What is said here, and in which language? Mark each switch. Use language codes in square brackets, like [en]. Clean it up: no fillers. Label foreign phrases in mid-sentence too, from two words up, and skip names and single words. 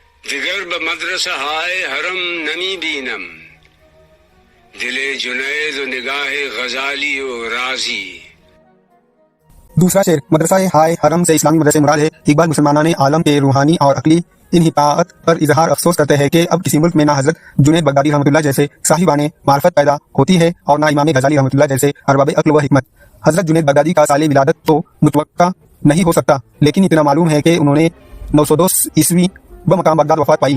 [fa] دیگر به مدرسه های حرم نمی بینم، دل جنید و نگاہ غزالی و رازی. [ur] دوسرا شعر [fa] مدرسہ ہائے حرم [ur] سے اسلامی مدرسے مراد ہے۔ اقبال مسلمانان عالم کے روحانی اور عقلی انحطاط پر اظہار افسوس کرتے ہیں کہ اب کسی ملک میں نہ حضرت جنید بغدادی رحمۃ اللہ جیسے صاحبان معرفت پیدا ہوتی ہے اور نہ امام غزالی رحمۃ اللہ جیسے ارباب عقل و حکمت۔ حضرت جنید بغدادی کا سال ولادت تو متوقع نہیں ہو سکتا، لیکن اتنا معلوم ہے کہ انہوں نے 902 عیسوی بمقام بغداد وفات پائی۔